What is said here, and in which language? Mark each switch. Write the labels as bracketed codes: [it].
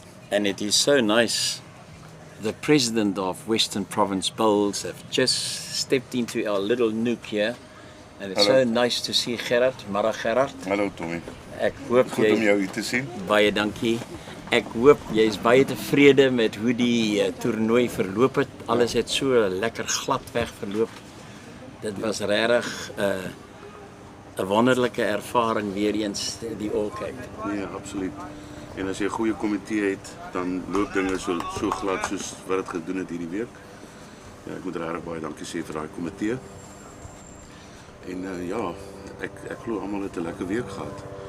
[en] And it is so nice. The president of Western Province Bowls have just stepped into our little nook here. And it's so nice to see Gerard. Mara Gerard. [af] Hallo Tommy. Ek hoop Goed om jou hier te sien. Baie dankie. Ek hoop jy is baie tevrede met hoe die toernooi verloop het. Alles het so lekker glad weg verloop. Dit was regtig 'n wonderlike ervaring weer eens die All Cape. Nee, absoluut. En as jy 'n goeie komitee het, dan loop dinge so glad soos wat dit gedoen het hierdie week. Ja, ek moet regtig baie dankie sê vir daai komitee. En ja, ek glo almal het 'n lekker week gehad.